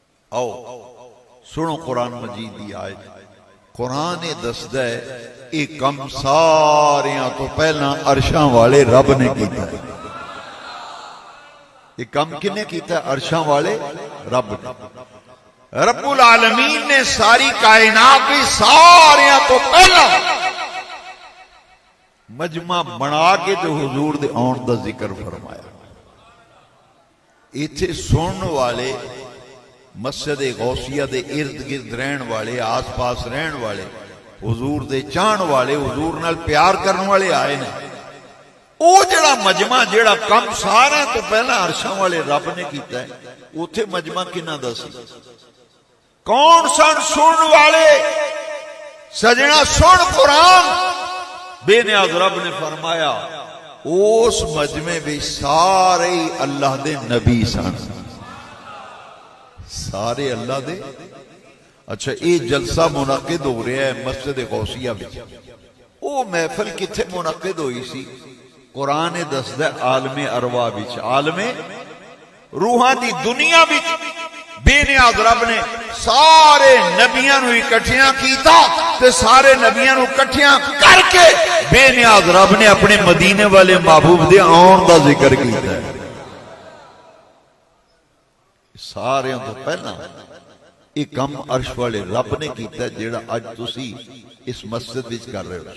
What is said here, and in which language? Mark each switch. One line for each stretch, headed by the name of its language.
Punjabi: آؤ سنو قرآن مجید دی آیت۔ قرآن دسدا ہے یہ کم سارے تو پہلا عرشاں والے رب نے کیتا ہے۔ یہ کم کنے کیتا ہے؟ عرشاں والے رب نے۔ رب العالمین نے ساری کائنات کی سارے تو پہلا مجمع بنا کے تو حضور دے آن دا ذکر فرمایا. ایتھے سنن والے مسجد غوثیہ دے ارد گرد رہن والے آس پاس رہن والے حضور دے چاہن والے حضور نال پیار کرن والے آئے نے. او جڑا مجمع جڑا کم سارا تو پہلا عرشاں والے رب نے کیتا ہے اوتھے مجمع کنہ دا سی؟ کون سن سنن والے؟ سجنا سن قرآن. بے نیاز رب نے فرمایا اس مجمع بھی سارے اللہ دے نبی سن. سارے اللہ دے.
Urdu: اچھا یہ جلسہ منعقد ہو رہا ہے مسجد غوثیہ میں.
Punjabi: او محفل کتھے منعقد ہوئی سی؟ قرآن دسدا عالم ارواح وچ، عالم روحاں دی دنیا وچ. بے نیاز رب نے سارے نبیاں نو اکٹھیاں کیتا تے سارے نبیاں نو اکٹھیاں کر کے بے نیاز رب نے اپنے مدینے والے محبوب دے آن دا ذکر کیتا ہے. سارے تو پہلا یہ کم عرش والے رب نے کیتا ہے جیڑا اج تسی اس مسجد وچ کر رہے ہو.